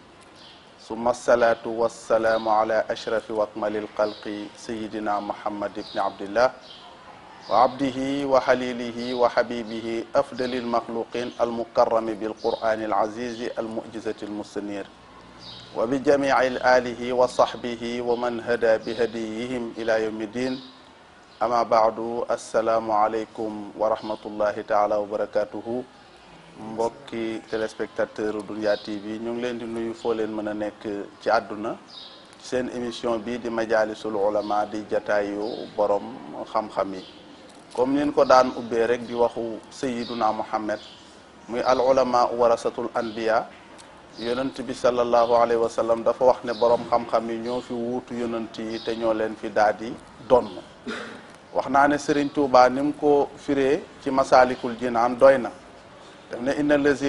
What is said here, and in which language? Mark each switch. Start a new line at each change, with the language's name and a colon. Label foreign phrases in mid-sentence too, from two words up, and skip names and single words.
Arabic: ثم الصلاة والسلام على أشرف وأكمل الخلق سيدنا محمد بن عبد الله وعبده وحليله وحبيبه أفضل المخلوقين المكرم بالقرآن العزيز المعجزة المستنير وبجميع آله وصحبه ومن هدى بهديهم إلى يوم الدين أما بعد السلام عليكم ورحمة الله تعالى وبركاته
Wolof: mbokki téléspectateur Dunya TV ñu ngi leen di nuyu foo leen mën a nekk ci àdduna ci seen émission bi di
Arabic: مجالس العلماء
Wolof: di jataayu borom xam-xam yi comme nin ko daan ubbee rek di waxu sayyiduna Muhammad muy
Arabic: العلماء ورثة الأنبياء
Wolof: yonent bi
Arabic: صلى الله عليه وسلم
Wolof: dafa wax ne borom xam-xam yi ñoo fi wuutu yonent yi te ñoo leen fi daal di donn wax naa ne Serigne Touba ni mu ko firee ci Masalikul Jinaan doy na daf ne
Arabic: إن الذي